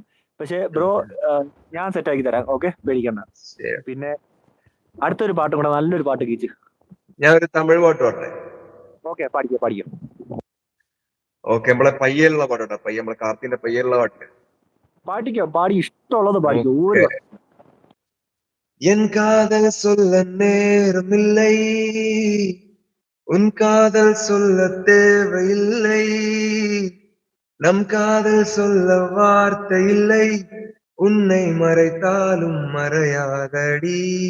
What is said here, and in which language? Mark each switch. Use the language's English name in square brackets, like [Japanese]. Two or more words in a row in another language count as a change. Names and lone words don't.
[Malayalam] പക്ഷെ ബ്രോ ഞാൻ സെറ്റാക്കി തരാം, ഓക്കെ, പേടിക്കണ്ട. പിന്നെ അടുത്തൊരു പാട്ടും കൂടെ, നല്ലൊരു പാട്ട് കീച്ച്. ഞാൻ ഒരു തമിഴ് പാട്ട് പാട്ടെ. ഓക്കെ, പാടിക്കും. ഓക്കെ, നമ്മളെ പയ്യലുള്ള പാട്ടോട്ടെ. നമ്മളെ കാർത്തിന്റെ പയ്യലുള്ള പാട്ട് പാടി ഇഷ്ടമുള്ളത് പാടിക്കോ. [Tamil] என் காதல் சொல்ல நேரமில்லை, உன் காதல் சொல்ல தேவையில்லை, நம் காதல் சொல்ல வார்த்தை இல்லை, உன்னை மறைத்தாலும் மறையாதடி,